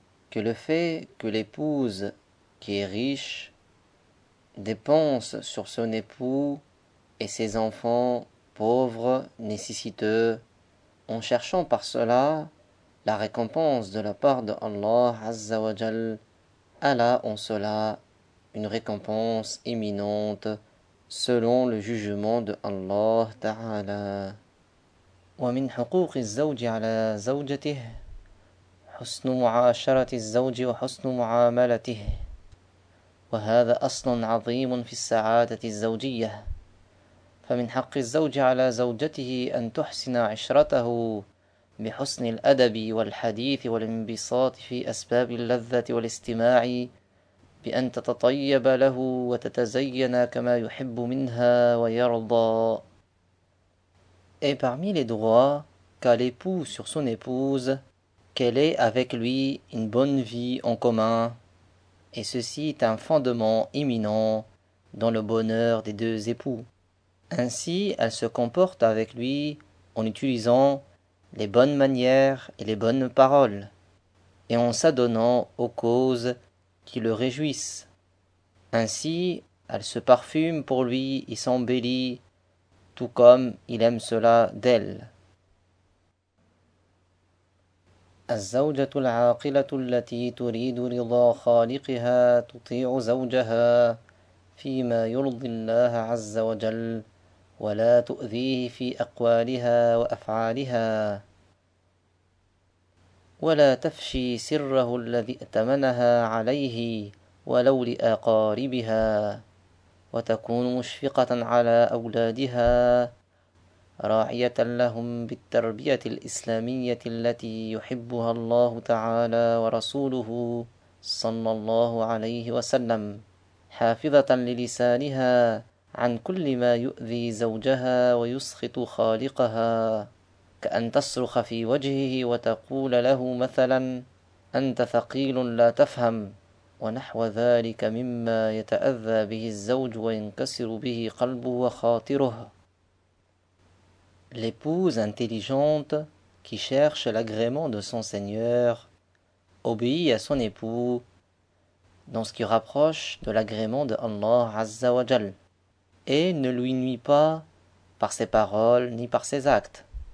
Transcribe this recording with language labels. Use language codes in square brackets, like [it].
[fr] que le fait que l'épouse qui est riche dépense sur son époux et ses enfants pauvres, nécessiteux, en cherchant par cela la récompense de la part de Allah Azza wa Jal, elle a en cela une récompense imminente selon le jugement de Allah Ta'ala. [ar] ومن حقوق الزوج على زوجته حسن معاشرة الزوج وحسن معاملته، وهذا أصل عظيم في السعادة الزوجية. فمن حق الزوج على زوجته أن تحسن عشرته بحسن الأدب والحديث والانبساط في أسباب اللذة والاستماع، بأن تتطيب له وتتزين كما يحب منها ويرضى. [fr] Et parmi les droits qu'a l'époux sur son épouse, qu'elle ait avec lui une bonne vie en commun, et ceci est un fondement imminent dans le bonheur des 2 époux. Ainsi, elle se comporte avec lui en utilisant les bonnes manières et les bonnes paroles, et en s'adonnant aux causes qui le réjouissent. Ainsi, elle se parfume pour lui et s'embellit, tout comme il aime cela d'elle. [ar] الزوجة العاقلة التي تريد رضا خالقها تطيع زوجها فيما يرضي الله عز وجل ولا تؤذيه في أقوالها وأفعالها، ولا تفشي سره الذي ائتمنها عليه ولو لأقاربها، وتكون مشفقة على أولادها راعية لهم بالتربية الإسلامية التي يحبها الله تعالى ورسوله صلى الله عليه وسلم، حافظة للسانها عن كل ما يؤذي زوجها ويسخط خالقها، كأن تصرخ في وجهه وتقول له مثلا أنت ثقيل لا تفهم، ونحو ذلك مما يتأذى به الزوج وينكسر به قلبه وخاطره. [fr] L'épouse intelligente qui cherche l'agrément de son Seigneur obéit à son époux dans ce qui rapproche de l'agrément de Allah Azza wa Jal, et ne lui nuit pas par ses paroles ni par ses actes,